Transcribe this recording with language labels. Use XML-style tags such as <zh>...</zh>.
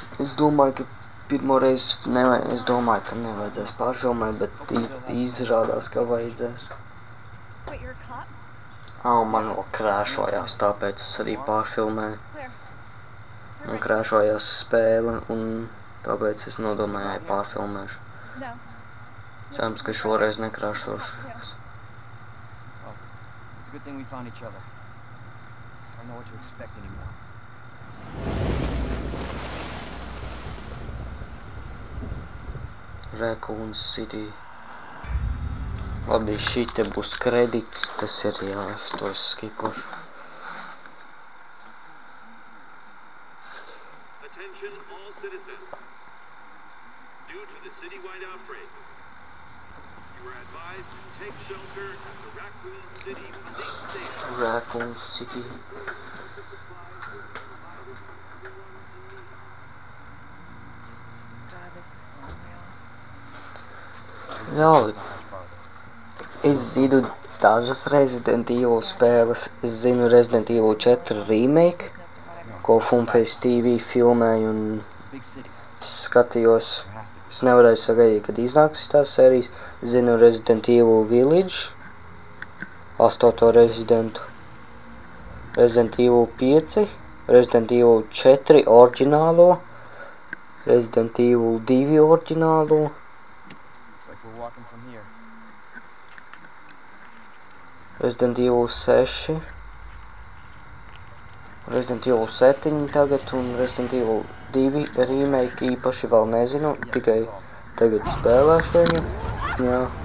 <lv>Es domāju, ka pirmoreiz nevajadzēs pārfilmēt, bet izrādās, ka vajadzēs.</lv> <en>Wait, you're a cop?</en> <lv>Man vēl krēšojās, tāpēc es arī pārfilmēju.</lv> <en>Claire.</en> <lv>Man krēšojās spēle, un tāpēc es nodomāju pārfilmēšu.</lv> <en>No.</en> <lv>Cerams, ka šoreiz nekrēšošu.</lv> <en>Oh, it's a good thing we found each other. I don't know what to expect anymore. Raccoon City.</en> <lv>Labi, šite būs kredits, tas ir es to skipušu.</lv> <en>Attention all citizens. Due to the citywide outbreak, you are advised to take shelter at the Raccoon City Police Station. Raccoon City. God, this is so unreal.</en> <lv>Reāli. Es zinu dažas Resident Evil spēles. Es zinu Resident Evil 4 remake, ko Funface TV filmēja un skatījos. Es nevarēju sagaidīt, kad iznāks tās sērijas. Zinu Resident Evil Village, 8. Residentu, Resident Evil 5, Resident Evil 4 oriģinālo, Resident Evil 2 oriģinālo.</lv> <en>Looks like we're walking from here.</en> <lv>Resident Evil 6, Resident Evil 7 tagad un Resident Evil 2 remake īpaši vēl nezinu, tikai tagad spēlēšu viņu. Jā.</lv>